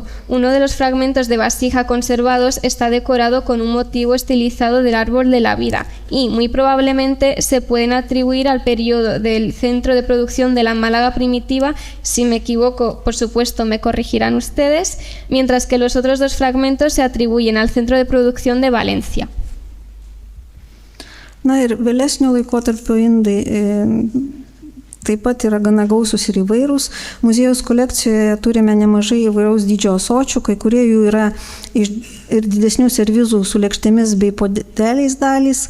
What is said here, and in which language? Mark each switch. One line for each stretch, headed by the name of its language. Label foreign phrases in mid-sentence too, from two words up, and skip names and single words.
Spanish: Uno de los fragmentos de vasija conservados está decorado con un motivo estilizado del árbol de la vida y muy probablemente se pueden atribuir al periodo del centro de producción de la Málaga primitiva. Si me equivoco, por supuesto, me corregirán ustedes, mientras que los otros 2 fragmentos se atribuyen al centro de producción de Valencia.
Lithuanian: Na ir vėlesnio laikotarpio indai taip pat yra gana gausus ir įvairūs. Muziejaus kolekcijoje turime nemažai įvairaus dydžio ąsočių, kai kurie jų yra ir didesnių servizų su lėkštėmis bei podeliais dalys.